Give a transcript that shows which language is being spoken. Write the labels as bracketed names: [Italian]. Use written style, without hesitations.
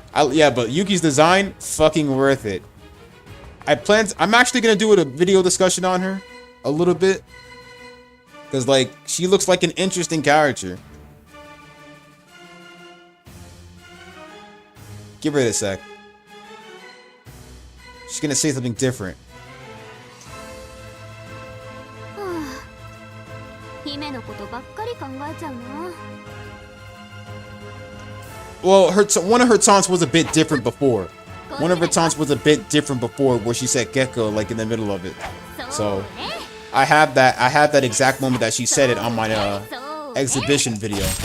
[English] Yeah, but Yuki's design, fucking worth it. I'm actually gonna do a video discussion on her a little bit. Cause like, she looks like an interesting character. Give her a sec. She's gonna say something different. [Japanese] 姫のことばっかり考えちゃうな。 [English] Well, one of her taunts was a bit different before. One of her taunts was a bit different before, where she said gecko like in the middle of it. So I have that exact moment that she said it on my exhibition video.